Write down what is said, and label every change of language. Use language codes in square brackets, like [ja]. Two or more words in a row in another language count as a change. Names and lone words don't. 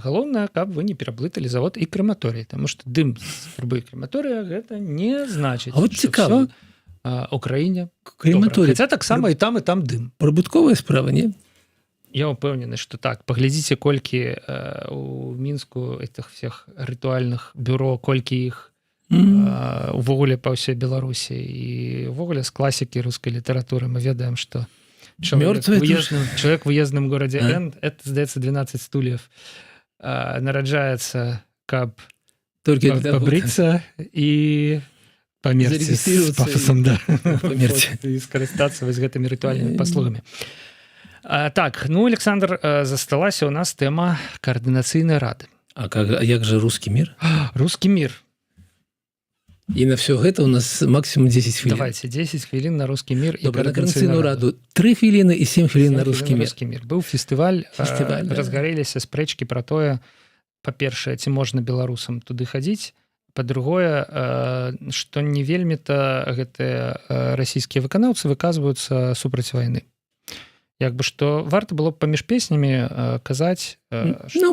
[be] Галоўнае, каб вы не пераблыталі завод і крэматорый, таму што дым з трубы крэматорыя гэта не значыць, а вот цікава. Украіне крэматорый. Хаця таксама і там дым. Прыбытковая справа, не? Я упэўнены, што так. Паглядзіце, колькі у Мінску [ru] этих всех [be] рытуальных бюро, колькі іх увогуле па ўсёй Беларусі. І увогуле з класікі рускай літаратуры мы ведаем, што [ru] человек в уездном городе Н, это, [be] здаецца, 12 стульев, нараджаецца, каб пабрыцца і памерці з пафасам, да. І скарыстацца вось гэтымі рытуальнымі паслугамі. Так, ну, Александр, засталася у нас тэма координацыйнай рады. [ru] А як же русский мир? Русский мир. И на все [be] гэта у нас максимум 10 хвілін. Давайте, 10 хвілін на [ru] русский мир [be] і координацыйную раду. 3 хвіліны і 7 хвілін на [ru] русский мир. [be] Быў фестываль, да. разгарэліся спрэчкі пра тое, па-першае, ці можна беларусам туды хадзіць, па-другое, што не вельмі-то гэтыя расійскія выканаўцы выказваюцца супраць вайны. Як бы што варта было б паміж песнямі казаць, што